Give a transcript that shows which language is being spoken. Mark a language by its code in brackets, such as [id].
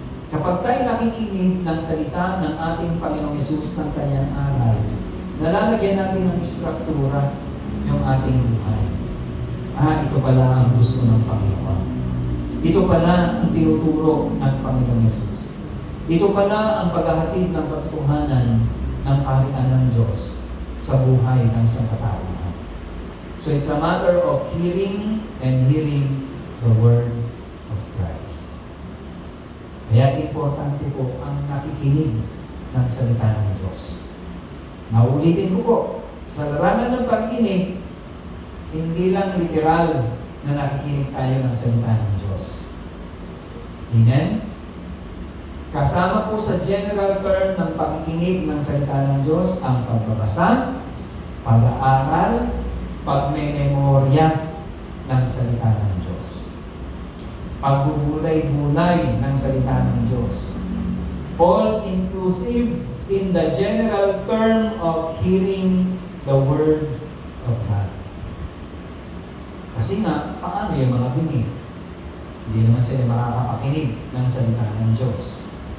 [tl] Kapag tayo nakikinig ng salita ng ating Panginoong Hesus ng Kanyang aral, nalalagyan natin ng istruktura yung ating buhay. Ito pala ang gusto ng Panginoon. Ito pala ang tinuturo ng Panginoong Hesus. Ito pala ang paghahatid ng katotohanan ng kaharian ng Diyos sa buhay ng sangkatauhan. [en] So it's a matter of hearing and hearing the Word of Christ. [tl] Kaya importante po ang nakikinig ng salita ng Diyos. Naulitin ko po, sa larangan ng pag-inig, hindi lang literal na nakikinig tayo ng salita ng Diyos. Amen? Kasama po sa [en] general term [tl] ng pakikinig ng salita ng Diyos ang pagbabasa, pag-aaral, pagmememorya ng salita ng Diyos. Pagbubulay-bulay ng salita ng Diyos. [en] All-inclusive in the general term of hearing the Word of God. [tl] Kasi nga, paano yung mga bingi? Hindi naman sila makakapakinig ng salita ng Diyos.